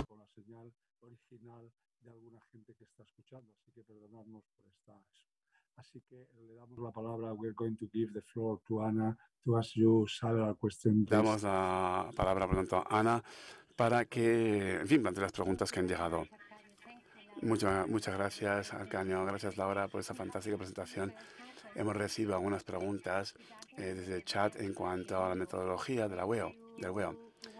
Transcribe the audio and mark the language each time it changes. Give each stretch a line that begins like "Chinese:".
Spanish: Con la señal original de alguna gente que está escuchando, así que perdonadnos por eso. Así que le damos la palabra.
English: We're going to give the floor to Ana to ask you several questions.
Spanish: Damos la palabra, por lo tanto, a Ana para que, en fin, plantee las preguntas que han llegado. Muchas gracias, Arcaño. Gracias, Laura, por esta fantástica presentación. Hemos recibido algunas preguntas desde el chat en cuanto a la metodología de la del WEO.